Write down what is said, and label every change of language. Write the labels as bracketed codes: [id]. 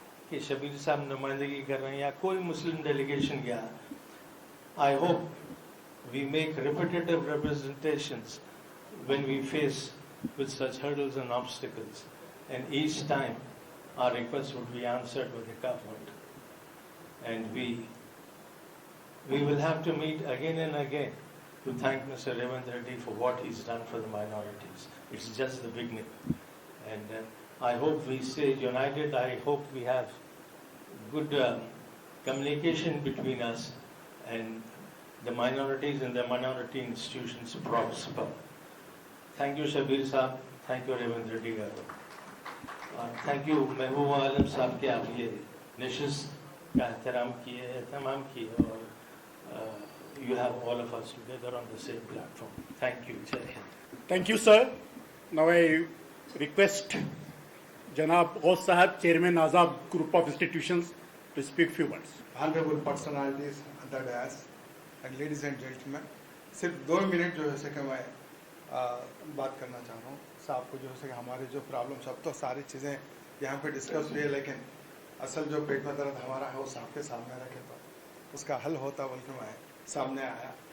[ur] کہ شبیر صاحب نمائندگی کر رہے ہیں یا کوئی مسلم ڈیلیگیشن گیا. [en] I hope we make repetitive representations when we face with such hurdles and obstacles, and each time our requests would be answered with a government. And we will have to meet again and again to thank Mr. Revant Reddy for what he's done for the minorities. It's just the beginning. And I hope we stay united. I hope we have good communication between us and the minorities and the minority institutions prosper. Thank you, Shabir Saab. Thank you, Revant Reddy Garu. Thank you, Mehbooba Alam Saab, [ur] کہ آپ یہ نشست کا اہتمام کیے اور [en] you have all of us together on the same platform. Thank you. Jai Hind. Thank you, sir. Now I request Janab Ghaus Sahab, Chairman Azab Group of Institutions, to speak few words. Honorable personalities at the dais and ladies and gentlemen, [ur] صرف 2 minute جو ہے کہ میں بات کرنا چاہ رہا ہوں صاحب کو جو ہے کہ ہمارے جو پرابلمس اب تو ساری چیزیں یہاں پہ ڈسکس ہوئی ہے، لیکن اصل جو پیٹ میں درد ہمارا ہے وہ صاحب کے سامنے رکھے تو اس کا حل ہوتا بول کے میں سامنے آیا.